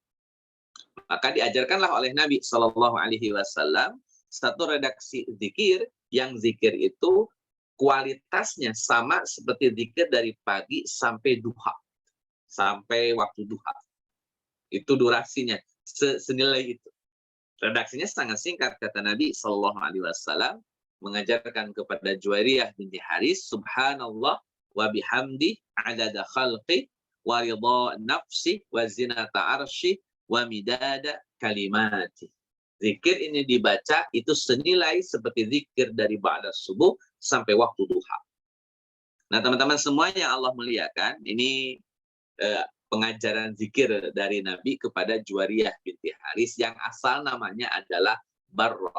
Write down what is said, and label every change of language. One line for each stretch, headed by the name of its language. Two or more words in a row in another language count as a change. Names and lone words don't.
Indonesian: Maka diajarkanlah oleh Nabi
Arabic: صلى الله عليه وسلم
Indonesian: satu redaksi zikir, yang zikir itu kualitasnya sama seperti zikir dari pagi sampai duha, sampai waktu duha. Itu durasinya senilai itu. Redaksinya sangat singkat, kata Nabi
Arabic: صلى الله عليه وسلم
Indonesian: mengajarkan kepada Juwariyah binti Haris,
Arabic: سبحان الله وبحمده عدد خلقه ورضا نفسه وزنة عرشه ومداد كلماته.
Indonesian: Zikir ini dibaca itu senilai seperti zikir dari ba'da subuh sampai waktu duha. Nah teman-teman semua yang Allah muliakan, ini pengajaran zikir dari Nabi kepada Juwariyah binti Haris yang asal namanya adalah Barroh.